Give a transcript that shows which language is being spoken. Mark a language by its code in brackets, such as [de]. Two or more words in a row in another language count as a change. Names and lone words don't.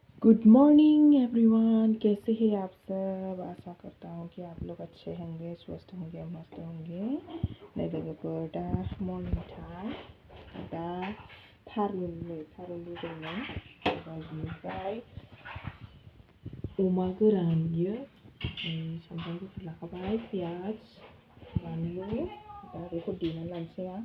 [en] good morning everyone, [hi] कैसे हैं आप सब। आशा करता हूँ कि आप लोग अच्छे होंगे, स्वस्थ होंगे, मस्त होंगे। [brx] लोगोफोर दा [en] morning time [brx] दा थारुन रुदोंमोन बिनिफ्राय अमा गोरान बियो सामब्राम गुफुर लाखाबाय, पियाज बानलु दा बेखौ देनानै लानोसै आं।